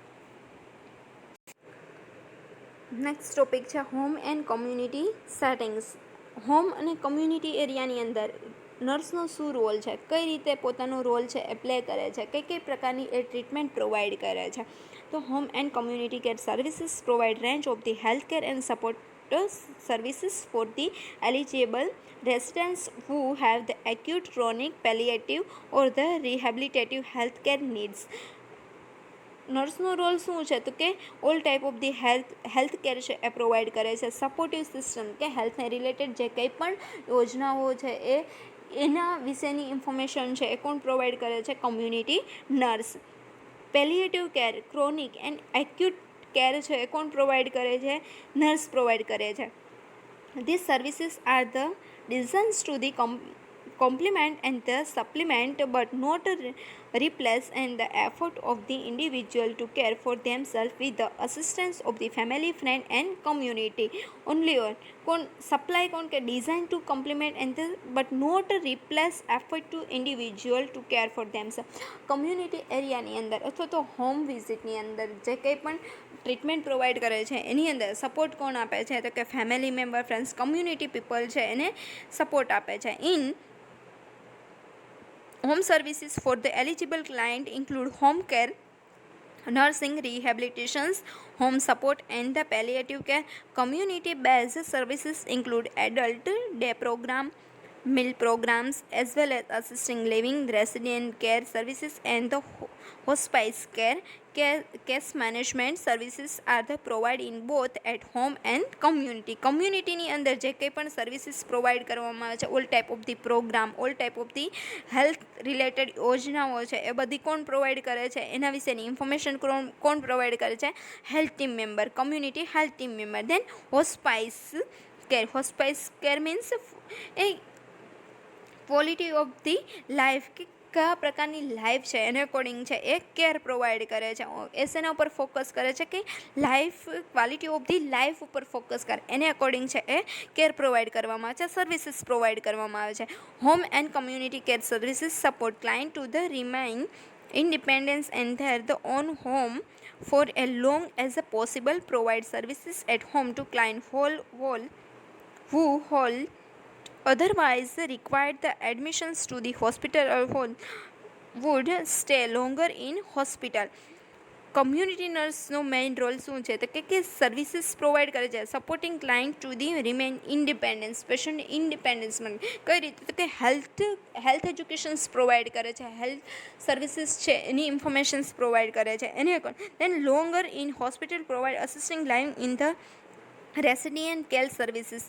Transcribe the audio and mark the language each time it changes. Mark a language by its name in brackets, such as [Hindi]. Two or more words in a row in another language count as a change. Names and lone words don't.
[English] next topic છે home and community settings. [Gujarati] હોમ અને કોમ્યુનિટી એરિયાની અંદર નર્સનો શું રોલ છે? કઈ રીતે પોતાનો રોલ છે એ પ્લે કરે છે? કઈ પ્રકારની એ ટ્રીટમેન્ટ પ્રોવાઈડ કરે છે? [English] તો home and community care services provide range of the health care and support services for the eligible residents who have the acute, chronic, palliative or the rehabilitative healthcare needs. [Gujarati] નર્સનો રોલ શું છે? તો કે [English] all type of the health care [Gujarati] છે એ પ્રોવાઈડ કરે છે. સપોર્ટિવ સિસ્ટમ કે હેલ્થને રિલેટેડ જે કંઈ પણ યોજનાઓ છે એના વિશેની ઇન્ફોર્મેશન છે એ કોણ પ્રોવાઈડ કરે છે? [English] community nurse. palliative care, chronic and acute care [Gujarati] છે એ કોણ પ્રોવાઈડ કરે છે? નર્સ પ્રોવાઈડ કરે છે. [English] These services are the designed to the complement and the supplement but not replace and the effort of the individual to care for themselves with the assistance of the family, friend and community. Only one કોણ સપ્લાય [Gujarati] કોણ કે [English] design to complement and but not replace effort to individual to care for themselves. [Gujarati] કમ્યુનિટી એરિયાની અંદર અથવા તો હોમ વિઝિટની અંદર જે કંઈ પણ ટ્રીટમેન્ટ પ્રોવાઈડ કરે છે એની અંદર સપોર્ટ કોણ આપે છે? તો કે [English] family member, friends, community people [Gujarati] છે એને સપોર્ટ આપે છે. [English] ઇન home services for the eligible client include home care, nursing, rehabilitations, home support and the palliative care. Community based services include adult day program, meal programs as well as assisting living, resident care services and the hospice care. Case management services are the provided in both at home and community. [Gujarati] કમ્યુનિટીની અંદર જે કંઈ પણ સર્વિસીસ પ્રોવાઈડ કરવામાં આવે છે, [English] all type of the program, all type of the health related [Gujarati] યોજનાઓ છે એ બધી કોણ પ્રોવાઈડ કરે છે? એના વિશેની ઇન્ફોર્મેશન કોણ પ્રોવાઈડ કરે છે? [English] health team member, community health team member. then hospice care. hospice care means a quality of the life [Gujarati] કે કયા પ્રકારની લાઈફ છે એને અકોર્ડિંગ છે એ કેર પ્રોવાઈડ કરે છે. એના ઉપર ફોકસ કરે છે કે [English] life quality of the life [Gujarati] ઉપર ફોકસ કરે એને અકોર્ડિંગ છે એ કેર પ્રોવાઈડ કરવામાં આવે છે, સર્વિસીસ પ્રોવાઈડ કરવામાં આવે છે. [English] home and community care services support client to the remain independence and their the own home for as long as possible. Provide services at home to client who hold otherwise required the admissions to the hospital or would stay longer in hospital. [Gujarati] કમ્યુનિટી નર્સનો મેઇન રોલ શું છે? તો કે [English] services provide [Gujarati] કરે છે [English] supporting client to the remain independence. [Gujarati] પેશન્ટ ઇન્ડિપેન્ડન્સ માટે કઈ રીતે? તો કે [English] health educations [Gujarati] પ્રોવાઈડ કરે છે, [English] health services [Gujarati] છે એની ઇન્ફોર્મેશન્સ પ્રોવાઈડ કરે છે એને [English] then longer in hospital provide assisting live in the resident care services.